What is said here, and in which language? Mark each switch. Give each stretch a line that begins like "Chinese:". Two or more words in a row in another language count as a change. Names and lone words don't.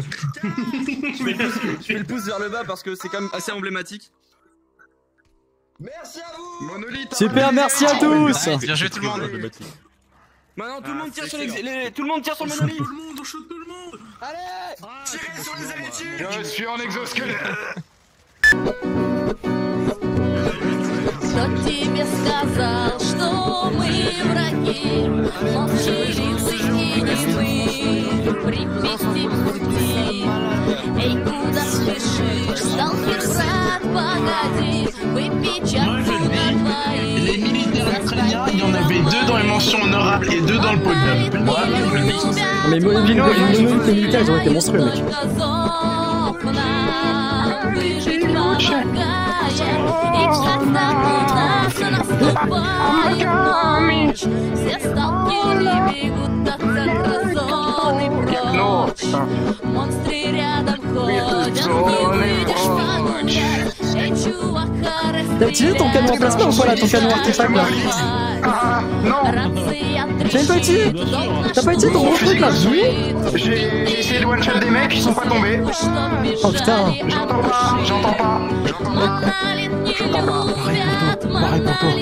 French: Je fais le pouce vers le bas parce que c'est quand même assez emblématique. Merci à vous. Monolithe. Super, merci à tous. Bien joué tout le monde. Maintenant tout le monde tire sur tout le monde tire sur le monolithe. On shoot tout le monde. Allez, tirez sur les habitudes. Je suis en exosquelette.
Russian: Кто тебе сказал, что мы враги? Молчаливцы и немы, припяти пути. Эй, куда спешишь, сталкер, брат, погоди, выпей чарку на двоих.
French: Les militaires ukrainiens, il y en avait 2 dans les mentions honorables et 2 dans le podium. Moi, je le dis. Mais les militaires, ils ont été monstrueux, mec.
Russian: Выжить помогая, и когда у нас наступает ночь, все сталкеры бегут от центра зоны прочь. Монстры рядом ходят, не выйдешь погулять. Эй, чувак,
French: T'as utilisé ton canon emplacement ou pas là, ton canon artefact là? J'ai pas utilisé. T'as pas utilisé ton gros truc là? J'ai essayé de one-shot des mecs, ils sont pas tombés. Oh putain. J'entends pas. Pareil pour toi.